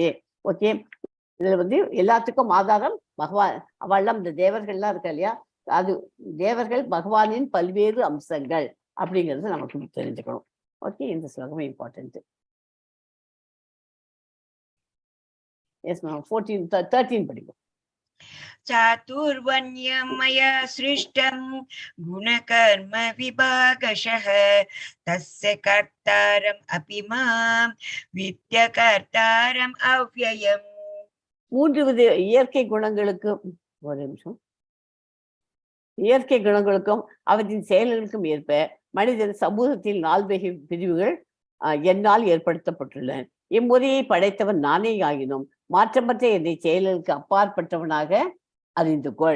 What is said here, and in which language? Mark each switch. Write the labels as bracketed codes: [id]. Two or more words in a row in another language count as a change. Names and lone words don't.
[ta] ஓகே, இதுல வந்து எல்லாத்துக்கும் ஆதாரம் பகவான். அவள்லாம் இந்த தேவர்கள்லாம் இருக்கா இல்லையா, அது தேவர்கள் பகவானின் பல்வேறு அம்சங்கள் அப்படிங்கிறது நமக்கு தெரிஞ்சுக்கணும். ஓகே, இந்த ஸ்லோகம் இம்பார்ட்டன்ட். [en] yes ma'am. [ta] 13 படிக்கும். [sa] चातुर्वण्यं मया सृष्टं गुणकर्म विभागशः तस्य कर्तारम् अपि मां विद्यकर्तारम् अव्ययम्. [ta] 3 இயற்கை குணங்களுக்கும் ஒரு நிமிஷம். இயற்கை குணங்களுக்கும் அவற்றின் செயல்களுக்கும் ஏற்ப மனிதன் சமூகத்தில் 4 பிரிவுகள் என்னால் ஏற்படுத்தப்பட்டுள்ளன. இம்முறையை படைத்தவன் நானே ஆகினும் மாற்றமற்ற என்னை செயல்களுக்கு அப்பாற்பட்டவனாக அறிந்து கொள்.